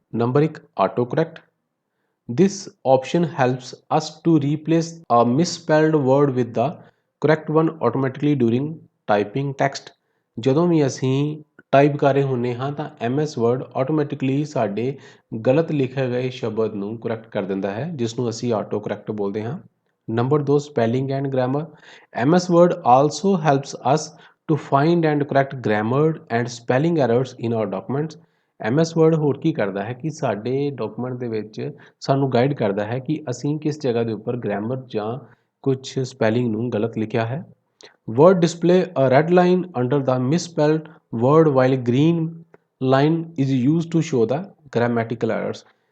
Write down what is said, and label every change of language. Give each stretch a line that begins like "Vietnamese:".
English: Number 1 auto correct. This option helps us to replace a misspelled word with the correct one automatically during typing text।
Punjabi: ਜਦੋਂ ਵੀ ਅਸੀਂ type ਕਰ ਰਹੇ ਹੁੰਦੇ ਹਾਂ ਤਾਂ MS Word ਆਟੋਮੈਟਿਕਲੀ ਸਾਡੇ ਗਲਤ ਲਿਖੇ ਗਏ ਸ਼ਬਦ ਨੂੰ ਕਰੈਕਟ ਕਰ ਦਿੰਦਾ ਹੈ, ਜਿਸ ਨੂੰ ਅਸੀਂ ਆਟੋ ਕਰੈਕਟ ਬੋਲਦੇ ਹਾਂ।
English: Number 2 spelling and grammar. MS Word also helps us to find and correct grammar and spelling errors in our documents।
Punjabi: MS Word ਹੋਰ ਕੀ ਕਰਦਾ ਹੈ ਕਿ ਸਾਡੇ ਡਾਕੂਮੈਂਟ ਦੇ ਵਿੱਚ ਸਾਨੂੰ ਗਾਈਡ ਕਰਦਾ ਹੈ ਕਿ ਅਸੀਂ ਕਿਸ ਜਗ੍ਹਾ ਦੇ ਉੱਪਰ ਗ੍ਰਾਮਰ ਜਾਂ ਕੁਝ ਸਪੈਲਿੰਗ ਨੂੰ ਗਲਤ ਲਿਖਿਆ ਹੈ।
English: Word display a red line under the misspelled word while green line is used to show the grammatical errors।